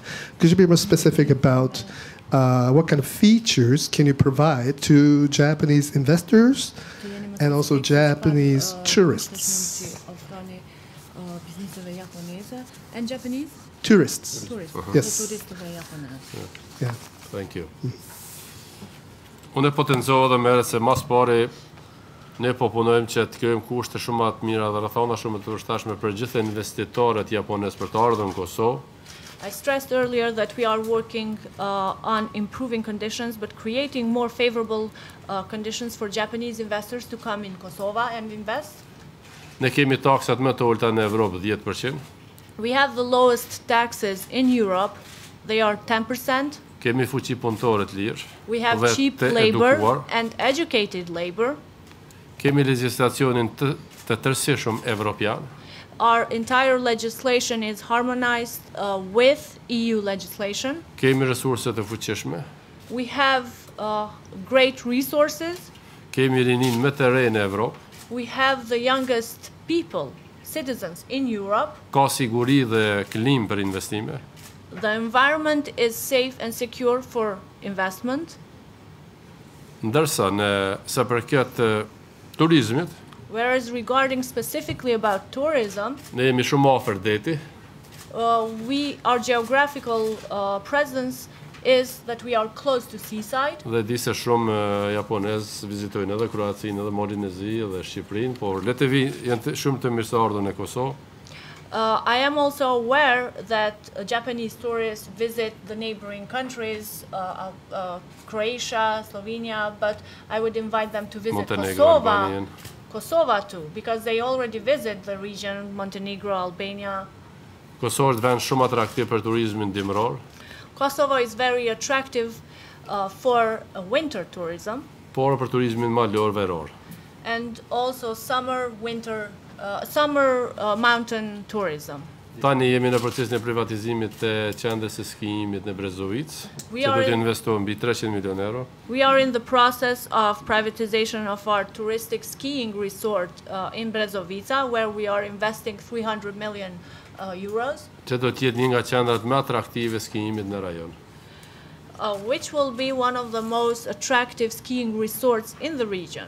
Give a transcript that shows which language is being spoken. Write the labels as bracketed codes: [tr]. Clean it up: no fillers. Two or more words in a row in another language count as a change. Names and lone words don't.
[en] Could you be more specific about what kind of features can you provide to Japanese investors and also Japanese tourists? And Japanese? Tourists. Yes. Yeah. Thank you. [sq] Unë e potencova dhe merret se mas pari ne po punojmë që të krijojmë kushte shumë më të mira dhe rrethona shumë më të përshtatshme për gjithë investitorët japonez për të ardhur në Kosovë. [en] I stressed earlier that we are working on improving conditions, but creating more favorable conditions for Japanese investors to come in Kosovo and invest. [sq] Ne kemi taksat më të ulta në Evropë 10%. [en] We have the lowest taxes in Europe. They are 10%. [sq] Kemi fuqi punëtore të lirë. [en] We have [sq] dhe [en] cheap [sq] të [en] labor [sq] edukuar. [en] and educated labor. [sq] Kemi legjislacionin të tërësishëm evropian. [en] Our entire legislation is harmonized with EU legislation. [sq] Kemi resurse të fuqishme. [en] We have great resources. [sq] Kemi rinin më të re në Evropë. [en] We have the youngest people, citizens in Europe. [sq] Ka siguri dhe klim për investime. [en] The environment is safe and secure for investment. [sq] Ndërsa sa përket turizmit, [en] Whereas regarding specifically about tourism, [sq] ne jemi shumë afër deti. [en] our geographical presence is that we are close to seaside. [sq] Dhe di se shumë japonez vizitojnë edhe Kroacinë, edhe Molinezi, edhe Shqipërinë, por le të janë shumë të mirëseardhur në Kosovë. [en] I am also aware that Japanese tourists visit the neighboring countries, Croatia, Slovenia, but I would invite them to visit Montenegro, Albania. Kosovo too, because they already visit the region, Montenegro, Albania. [sq] Kosova është vend shumë atraktiv për turizmin dimror, [en] Kosovo is very attractive for winter tourism [sq] por për turizmin malor veror. [en] and also summer mountain tourism. [sq] Tani jemi në procesin e privatizimit të qendrës së skijimit në Brezovic, [en] We [sq] që [en] are [sq] do të [en] in- [sq] investojë mbi 300 milion euro. [en] We are in the process of privatization of our touristic skiing resort in Brezovica, where we are investing 300 million euros, [sq] Që do të jetë një nga qendrat më atraktive skijimit në rajon. [en] which will be one of the most attractive skiing resorts in the region.